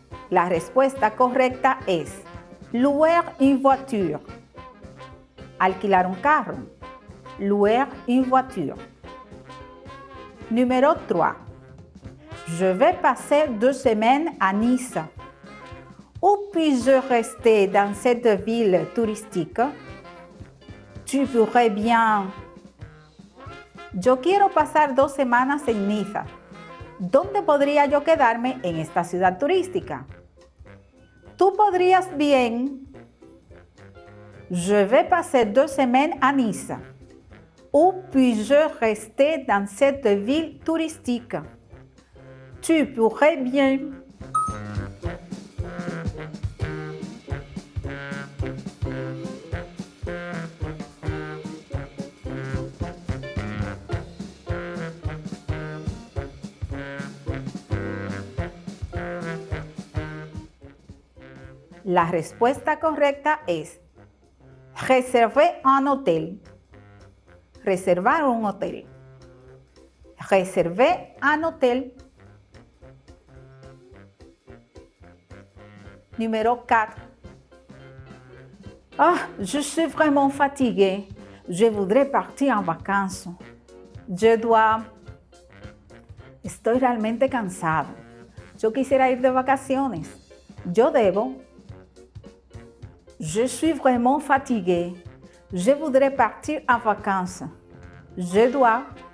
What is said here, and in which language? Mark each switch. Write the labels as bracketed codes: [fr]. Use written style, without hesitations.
[es] La respuesta correcta es [fr] louer une voiture. [es] Alquilar un carro. [fr] Louer une voiture. Numéro 3. Je vais passer 2 semaines à Nice. Où puis-je rester dans cette ville touristique? Tu pourrais bien. [es] Yo quiero pasar 2 semanas en Niza. ¿Dónde podría yo quedarme en esta ciudad turística? Tú podrías bien. [fr] Je vais passer 2 semaines à Nice. Où puis-je rester dans cette ville touristique? Tu pourrais bien. [es] La respuesta correcta es [fr] réserver un hôtel. [es] Reservar un hotel. [fr] Réserver un hôtel. Numéro 4. Ah, je suis vraiment fatiguée. Je voudrais partir en vacances. Je dois. [es] Estoy realmente cansado. Yo quisiera ir de vacaciones. Yo debo. [fr] Je suis vraiment fatiguée. Je voudrais partir en vacances. Je dois.